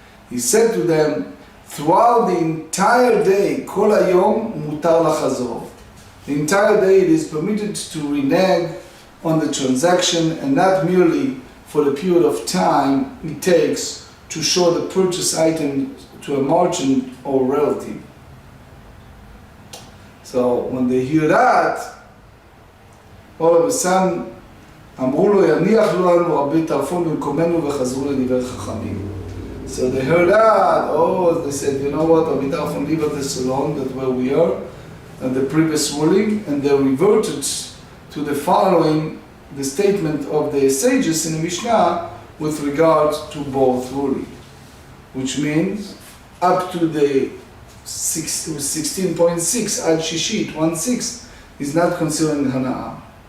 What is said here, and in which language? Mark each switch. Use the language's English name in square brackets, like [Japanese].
[English] He said to them, throughout the entire day, Kol Hayom mutar lachazor. The entire day it is permitted to renege on the transaction and not merely for the period of time it takes to show the purchase item to a merchant or relative. So when they hear that, all of a sudden, [Hebrew] אמרו לו, יניח לנו רבי טרפון במקומנו וחזרו לדבר חכמים. [English] So they heard that, they said, you know what, Rabbi Tarfon, leave us alone, that's where we are, and the previous ruling, and they reverted to the following, the statement of the sages in the Mishnah with regard to both ruling, which means up to the 16.6 ad shishit, 1/6, is not considering hana'ah.